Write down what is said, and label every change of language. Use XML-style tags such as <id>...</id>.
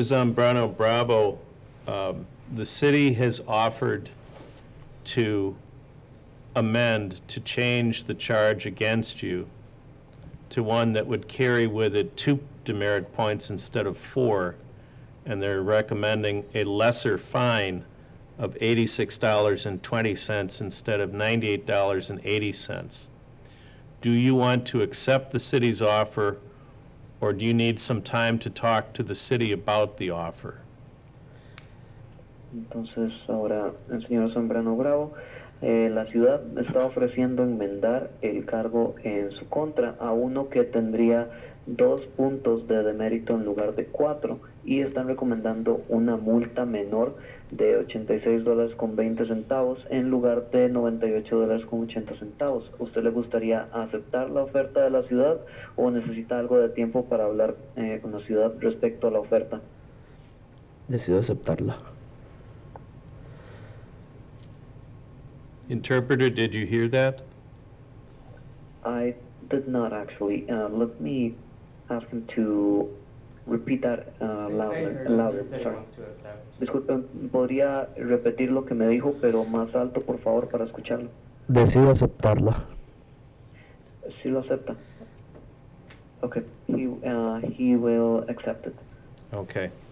<en>Zambrano Bravo, the city has offered to amend, to change the charge against you to one that would carry with it 2 demerit points instead of 4, and they're recommending a lesser fine of $86.20 instead of $98.80. Do you want to accept the city's offer, or do you need some time to talk to the city about the offer?</en> <es>Entonces, ahora el señor Zambrano Bravo, la ciudad está ofreciendo enmendar el cargo en su contra a uno que tendría 2 puntos de demérito en lugar de 4, y están recomendando una multa menor de $86.20 en lugar de $98.80. ¿Usted le gustaría aceptar la oferta de la ciudad o necesita algo de tiempo para hablar con la ciudad respecto a la oferta? Decido aceptarla.</es> <en>Interpreter, did you hear that? I did not actually. Let me ask him to repeat that louder. The city Sorry. wants to accept.</en> <es>Disculpen, ¿podría repetir lo que me dijo, pero más alto, por favor, para escucharlo? Decido aceptarla. Sí lo acepta.</es> <en>Okay, he will accept it. Okay.</en>